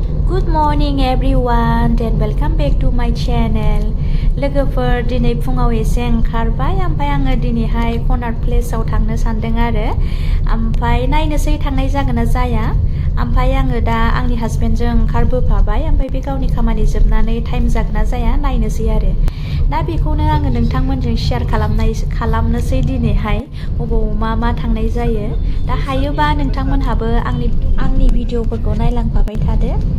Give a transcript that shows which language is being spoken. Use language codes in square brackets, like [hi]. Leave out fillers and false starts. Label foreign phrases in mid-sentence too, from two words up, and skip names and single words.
[en] Good morning everyone and welcome back to my channel. [brx] लोगोफोर दिनै फुङाव एसे ओंखारबाय ओमफ्राय आङो दिनैहाय कनार्ड प्लेसआव थांनो सानदों आरो ओमफ्राय नायनोसै थांनाय जागोन ना जाया ओमफ्राय आङो दा आंनि हासबेन्डजों ओंखारबोफाबाय ओमफ्राय बे गावनि खामानि जोबनानै टाइम जागोन ना जाया नायनोसै आरो दा बेखौनो आङो नोंथांमोनजों शेयार खालामनोसै दिनैहाय बबाव मा थांनाय जायो दा हायोबा नोंथांमोनहाबो आंनि भिडिअफोरखौ नायलांफाबाय थादो